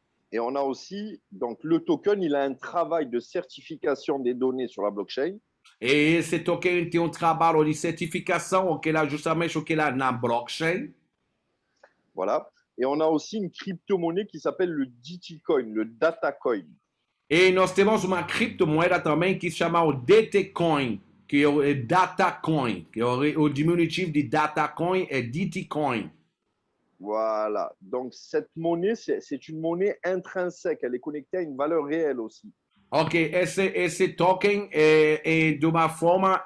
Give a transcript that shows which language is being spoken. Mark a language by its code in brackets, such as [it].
[fr] Et on a aussi, donc le token, il a un travail de certification des données sur la blockchain. [pt] E esse token tem um trabalho de certificação, o que lá justamente o que lá na blockchain. [fr] Voilà. Et on a aussi une crypto-monnaie qui s'appelle le DT Coin, le Data Coin. [pt] E nós temos uma criptomoeda também que se chama o DT Coin, que é o Data Coin, que é o diminutivo de Data Coin é DT Coin. [fr] Voilà. Donc cette monnaie, c'est une monnaie intrinsèque. Elle est connectée à une valeur réelle aussi. [pt] Ok, esse token é de uma forma